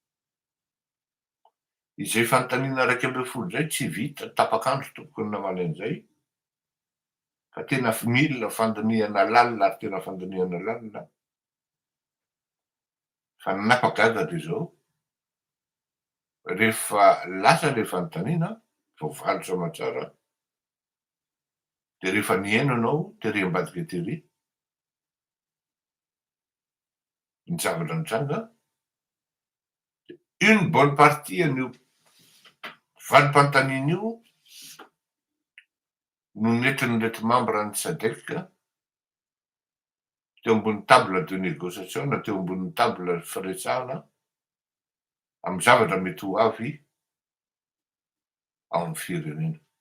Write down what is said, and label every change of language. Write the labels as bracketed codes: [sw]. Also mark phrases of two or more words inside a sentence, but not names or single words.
[mg] Izay fanontaniana 12 zay tsy vita tapakandro tompoko ny naman'izay fa tena mila fandiniana lalina ary tena fandiniana lalina fa napagaga de zao rehefa lasa le fanontaniana voavaly soamatsara de rehefa niaino anao tery ambadika tery ny zavatra nitranga [fr] une bonne partie [mg] an'io valim-panontaniana io no nentin'reto membre ny SADC teo ambony [fr] table de négociation [mg] na teo ambony table firesahana amin'ny zavatra mety ho avy ao amin'ny firenena.